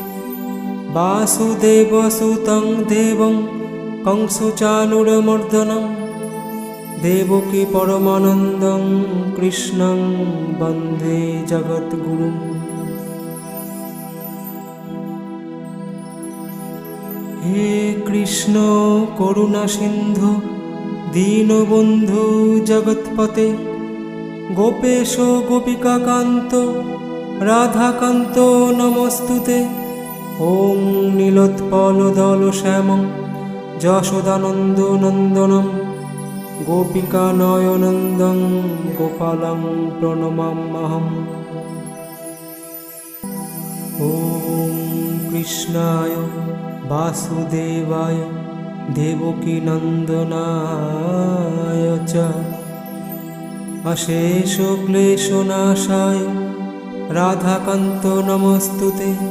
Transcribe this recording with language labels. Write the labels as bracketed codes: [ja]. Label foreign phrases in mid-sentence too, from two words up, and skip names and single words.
[sa] বাসুদেবসুतं দেবং কংসচানুরমর্দনম দেবকী পরমানন্দং কৃষ্ণং বন্দে জগদ্গুরুম। হে কৃষ্ণ করুণা সিন্ধু দীনবন্ধু জগৎপতে গোপেশ গোপিকাকান্ত রাধাকান্ত নমস্তুতে। ওং নীলোৎপলদলশ্যামং যশোদানন্দনন্দনম গোপিকানয়নন্দং গোপালং প্রণমাম্যহম। ওম কৃষ্ণায় বাসুদেবায় দেবকীনন্দনায় চ অশেষ ক্লেশনাশায় রাধাকান্ত নমস্তুতে।